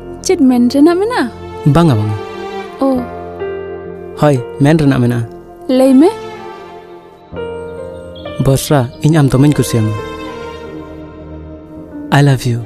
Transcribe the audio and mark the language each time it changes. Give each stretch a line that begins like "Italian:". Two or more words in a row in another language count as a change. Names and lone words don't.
Santali: चेत मेन रेना मेना बांगा बांगा ओ हय मेन रेना मेना लई में बसरा इन आम दोमेन कुसियामा
English: I love you